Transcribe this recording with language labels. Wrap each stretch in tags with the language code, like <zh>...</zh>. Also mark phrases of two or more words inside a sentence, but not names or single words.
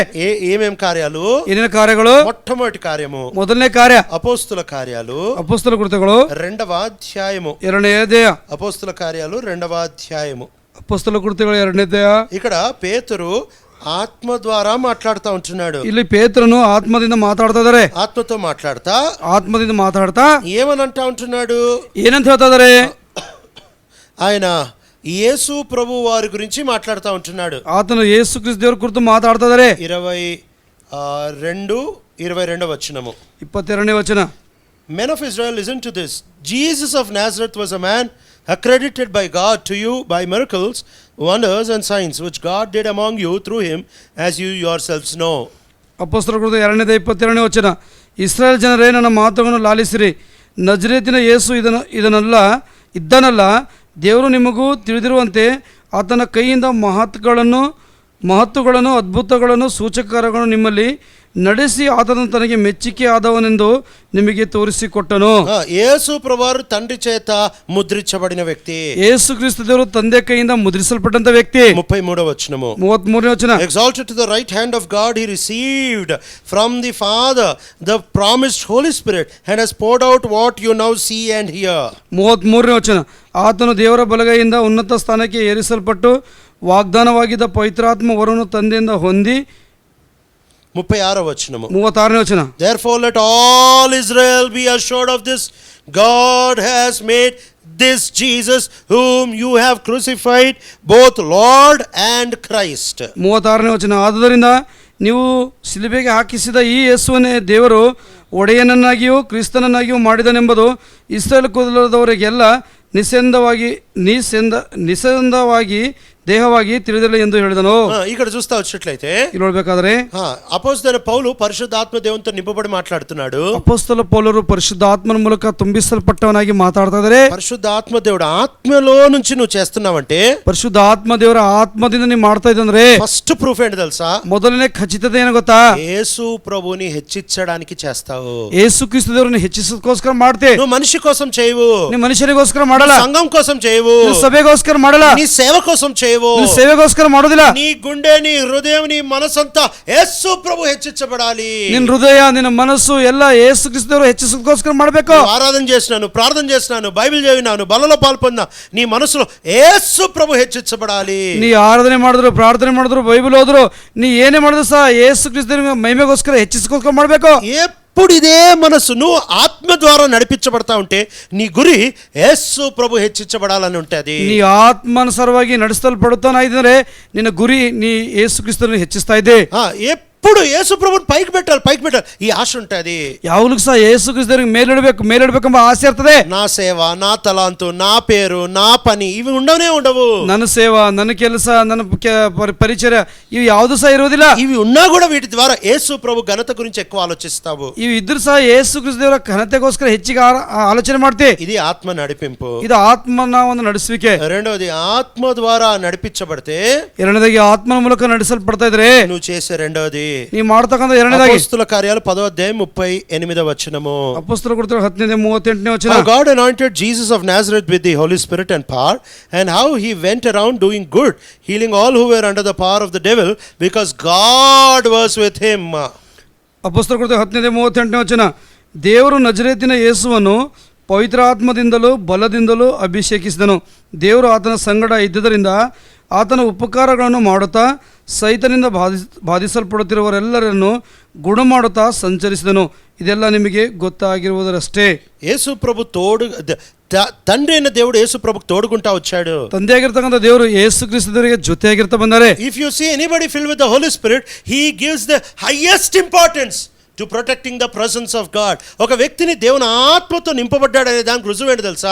<te>ఏమేం కార్యాలు?</te> <kn>ಏನೇನು ಕಾರ್ಯಗಳು?</kn> <te>మొట్టమొదటి కార్యము</te> <kn>ಮೊದಲನೇ ಕಾರ್ಯ</kn> <te>అపోస్తుల కార్యాలు,</te> <kn>ಅಪೊಸ್ತಲ ಕೃತ್ಯಗಳು</kn> <te>2వ అధ్యాయము.</te> <kn>2ನೇ ಅಧ್ಯಾಯ.</kn> <te>అపోస్తుల కార్యాలు 2వ అధ్యాయము.</te> <kn>ಅಪೊಸ್ತಲ ಕೃತ್ಯಗಳು 2ನೇ ಅಧ್ಯಾಯ.</kn> <te>ఇక్కడ పేతురు ఆత్మ ద్వారా మాట్లాడుతూ ఉంటున్నాడు.</te> <kn>ಇಲ್ಲಿ ಪೇತ್ರನು ಆತ್ಮದಿಂದ ಮಾತಾಡ್ತಾ ಇದಾರೆ.</kn> <te>ఆత్మతో మాట్లాడుతా</te> <kn>ಆತ್ಮದಿಂದ ಮಾತಾಡ್ತಾ</kn> <te>ఏమని అంటా ఉంటున్నాడు?</te> <kn>ಏನಂತ ಹೇಳ್ತಾ ಇದಾರೆ?</kn> <te>ఆయన యేసు ప్రభు వారి గురించి మాట్లాడుతూ ఉంటున్నాడు.</te> <kn>ಆತನು ಯೇಸು ಕ್ರಿಸ್ತ ದೇವರ ಕುರಿತು ಮಾತಾಡ್ತಾ ಇದಾರೆ.</kn> <te>22 వచనము.</te> <kn>22ನೇ ವಚನ.</kn> <en>Men of Israel, listen to this. Jesus of Nazareth was a man accredited by God to you by miracles, wonders and signs which God did among you through him, as you yourselves know.</en> <kn>ಅಪೊಸ್ತಲ ಕೃತ್ಯ 2ನೇ 22ನೇ ವಚನ. ಇಸ್ರಾಯೇಲ್ ಜನರೇ, ನನ್ನ ಮಾತುಗಳನ್ನು ಲಾಲಿಸಿರಿ. ನಜರೇತಿನ ಯೇಸು ಇದ್ದನಲ್ಲ, ದೇವರು ನಿಮಗೂ ತಿಳಿದಿರುವಂತೆ ಆತನ ಕೈಯಿಂದ ಮಹತ್ತುಗಳನ್ನು ಅದ್ಭುತಗಳನ್ನು ಸೂಚಕಗಳನ್ನು ನಿಮ್ಮಲ್ಲಿ ನಡೆಸಿ ಆತನು ತನಗೆ ಮೆಚ್ಚಿಕೆ ಆದವನೆಂದು ನಿಮಗೆ ತೋರಿಸಿಕೊಟ್ಟನು.</kn> <te>యేసు ప్రభువారు తండ్రి చేత ముద్రించబడిన వ్యక్తి.</te> <kn>ಯೇಸು ಕ್ರಿಸ್ತ ದೇವರು ತಂದೆ ಕೈಯಿಂದ ಮುದ್ರಿಸಲ್ಪಟ್ಟಂತ ವ್ಯಕ್ತಿ.</kn> <te>33వ వచనము.</te> <kn>33ನೇ ವಚನ.</kn> <en>Exalted to the right hand of God, he received from the Father the promised Holy Spirit and has poured out what you now see and hear.</en> <kn>33ನೇ ವಚನ. ಆತನು ದೇವರ ಬಲಗೈಯಿಂದ ಉನ್ನತ ಸ್ಥಾನಕ್ಕೆ ಏರಿಸಲ್ಪಟ್ಟು ವಾಗ್ದಾನವಾಗಿದ್ದ ಪವಿತ್ರಾತ್ಮ ವರವನ್ನು ತಂದೆಯಿಂದ ಹೊಂದಿ.</kn> <te>36వ వచనము.</te> <kn>36ನೇ ವಚನ.</kn> <en>Therefore let all Israel be assured of this, God has made this Jesus whom you have crucified both Lord and Christ.</en> <kn>36ನೇ ವಚನ. ಆದುದರಿಂದ ನೀವು ಶಿಲುಬೆಗೆ ಹಾಕಿಸಿದ ಈ ಯೇಸುವನ್ನೇ ದೇವರು ಒಡೆಯನನ್ನಾಗಿಯೂ ಕ್ರಿಸ್ತನನ್ನಾಗಿಯೂ ಮಾಡಿದನೆಂಬುದು ಇಸ್ರಾಯೇಲ್ ಕುಲದವರಿಗೆಲ್ಲ ನಿಸ್ಸಂದೇಹವಾಗಿ ದೇಹವಾಗಿ ತಿಳಿದಿಲ್ಲ ಎಂದು ಹೇಳಿದನು.</kn> <te>ఇక్కడ చూస్తా వచ్చినట్లయితే</te> <kn>ಇಲ್ಲಿ ನೋಡಬೇಕಾದ್ರೆ</kn> <te>అపోస్తలుడైన పౌలు పరిశుద్ధాత్మ దేవునితో నింపబడి మాట్లాడుతున్నాడు.</te> <kn>ಅಪೊಸ್ತಲ ಪೌಲರು ಪರಿಶುದ್ಧಾತ್ಮನ ಮೂಲಕ ತುಂಬಿಸಲ್ಪಟ್ಟವನಾಗಿ ಮಾತಾಡ್ತಾ ಇದ್ದಾರೆ.</kn> <te>పరిశుద్ధాత్మ దేవుడు ఆత్మలో నుంచి నువ్వు చేస్తున్నావంటే,</te> <kn>ಪರಿಶುದ್ಧಾತ್ಮ ದೇವರ ಆತ್ಮದಿಂದ ನೀವು ಮಾಡ್ತಾ ಇದ್ದಂದ್ರೆ</kn> <en>first proof</en> <te>ఏంటి తెలుసా?</te> <kn>ಮೊದಲನೇ ಖಚಿತತೆ ಏನು ಗೊತ್ತಾ?</kn> <te>యేసు ప్రభుని హెచ్చించడానికి చేస్తావు.</te> <kn>ಯೇಸು ಕ್ರಿಸ್ತ ದೇವರನ್ನು ಹೆಚ್ಚಿಸೋದಕ್ಕೋಸ್ಕರ ಮಾಡ್ತೆ.</kn> <te>నువ్వు మనిషి కోసం చేయవు.</te> <kn>ನೀವು ಮನುಷ್ಯನಿಗೋಸ್ಕರ ಮಾಡಲ್ಲ.</kn> <te>సంఘం కోసం చేయవు.</te> <kn>ಸಭೆಗೋಸ್ಕರ ಮಾಡಲ್ಲ.</kn> <te>నీ సేవ కోసం చేయవు.</te> <kn>ಸೇವೆಗೋಸ್ಕರ ಮಾಡೋದಿಲ್ಲ.</kn> <te>నీ గుండె, నీ హృదయం, నీ మనసంతా యేసు ప్రభు హెచ్చించబడాలి.</te> <kn>ನಿನ್ನ ಹೃದಯ, ನಿನ್ನ ಮನಸ್ಸು ಎಲ್ಲ ಯೇಸು ಕ್ರಿಸ್ತ ದೇವರು ಹೆಚ್ಚಿಸೋದಕ್ಕೋಸ್ಕರ ಮಾಡಬೇಕು.</kn> <te>ఆరాధన చేస్తున్నాను, ప్రార్థన చేస్తున్నాను, బైబిల్ చదివినాను, బలలో పాల్పొందా, నీ మనసులో యేసు ప్రభు హెచ్చించబడాలి.</te> <kn>ನೀ ಆರಾಧನೆ ಮಾಡಿದ್ರು, ಪ್ರಾರ್ಥನೆ ಮಾಡಿದ್ರು, ಬೈಬಲ್ ಓದ್ರು, ನೀ ಏನೇ ಮಾಡಿದ್ರು ಸಹ ಯೇಸು ಕ್ರಿಸ್ತ ದೇವರ ಮಹಿಮೆಗೋಸ್ಕರ ಹೆಚ್ಚಿಸೋದಕ್ಕೋಸ್ಕರ ಮಾಡಬೇಕು.</kn> <te>ఎప్పుడు ఇదే మనసు నువ్వు ఆత్మ ద్వారా నడిపించబడతా ఉంటే నీ గురి యేసు ప్రభు హెచ్చించబడాలని ఉంటుంది.</te> <kn>ನೀ ಆತ್ಮಾನುಸಾರವಾಗಿ ನಡೆಸಲ್ಪಡುತ್ತಾನಾಗಿದ್ದರೆ ನಿನ್ನ ಗುರಿ ನೀ ಯೇಸು ಕ್ರಿಸ್ತನನ್ನು ಹೆಚ್ಚಿಸ್ತಾ ಇದ್ದೆ.</kn> <te>ఎప్పుడు యేసు ప్రభుని పైకి పెట్టాలి ఈ ఆశ ఉంటుంది.</te> <kn>ಯಾವಾಗಲೂ ಸಹ ಯೇಸು ಕ್ರಿಸ್ತನಿಗೆ ಮೇಲಿಡಬೇಕೆಂಬ ಆಸೆ ಇರ್ತದೆ.</kn> <te>నా సేవ, నా తలాంతు, నా పేరు, నా పని ఇవి ఉండవు.</te> <kn>ನನ್ನ ಸೇವಾ, ನನ್ನ ಕೆಲಸ, ನನ್ನ ಪರಿಚಯ ಇವು ಯಾವುದು ಸಹ ಇರೋದಿಲ್ಲ.</kn> <te>ఇవి ఉన్నా కూడా వీటి ద్వారా యేసు ప్రభు ఘనత గురించి ఎక్కువ ఆలోచిస్తావు.</te> <kn>ಇವು ಇದ್ರೂ ಸಹ ಯೇಸು ಕ್ರಿಸ್ತ ದೇವರ ಘನತೆಗೋಸ್ಕರ ಹೆಚ್ಚಿಗೆ ಆಲೋಚನೆ ಮಾಡ್ತೀವಿ.</kn> <te>ఇది ఆత్మ నడిపింపు.</te> <kn>ಇದು ಆತ್ಮನ ಒಂದು ನಡೆಸುವಿಕೆ.</kn> <te>రెండవది ఆత్మ ద్వారా నడిపించబడితే,</te> <kn>ಎರಡನೇದಾಗಿ ಆತ್ಮನ ಮೂಲಕ ನಡೆಸಲ್ಪಡ್ತಾ ಇದ್ರೆ</kn> <te>నువ్వు చేసే రెండవది</te> <kn>ನೀವು ಮಾಡ್ತಕ್ಕಂಥ ಎರಡನೇದಾಗಿ</kn> <te>అపోస్తల కార్యాలు 10వ అధ్యాయం 38వ వచనము.</te> <kn>ಅಪೊಸ್ತಲ ಕೃತ್ಯಗಳು 10:38ನೇ ವಚನ.</kn> <en>How God anointed Jesus of Nazareth with the Holy Spirit and power, and how he went around doing good, healing all who were under the power of the devil, because God was with him.</en> <kn>ಅಪೊಸ್ತಲ ಕೃತ್ಯ 10:38ನೇ ವಚನ. ದೇವರು ನಜರೇತಿನ ಯೇಸುವನ್ನು ಪವಿತ್ರಾತ್ಮದಿಂದಲೂ ಬಲದಿಂದಲೂ ಅಭಿಷೇಕಿಸಿದನು. ದೇವರು ಆತನ ಸಂಗಡ ಇದ್ದುದರಿಂದ ಆತನ ಉಪಕಾರಗಳನ್ನು ಮಾಡುತ್ತಾ ಸೈತನಿಂದ ಬಾಧಿಸಲ್ಪಡುತ್ತಿರುವವರೆಲ್ಲರನ್ನು ಗುಣ ಮಾಡುತ್ತಾ ಸಂಚರಿಸಿದನು. ಇದೆಲ್ಲ ನಿಮಗೆ ಗೊತ್ತಾಗಿರುವುದರಷ್ಟೇ.</kn> <te>యేసు ప్రభు తండ్రి అయిన దేవుడు యేసు ప్రభుకు తోడుకుంటా వచ్చాడు.</te> <kn>ತಂದೆಯಾಗಿರ್ತಕ್ಕಂಥ ದೇವರು ಯೇಸು ಕ್ರಿಸ್ತ ದೇವರಿಗೆ ಜೊತೆಯಾಗಿರ್ತಾ ಬಂದರೆ.</kn> <en>If you see anybody filled with the Holy Spirit, he gives the highest importance to protecting the presence of God.</en> <te>ఒక వ్యక్తిని దేవుని ఆత్మతో నింపబడ్డాడు అనే దానికి రుజువు ఏంటి తెలుసా?</te>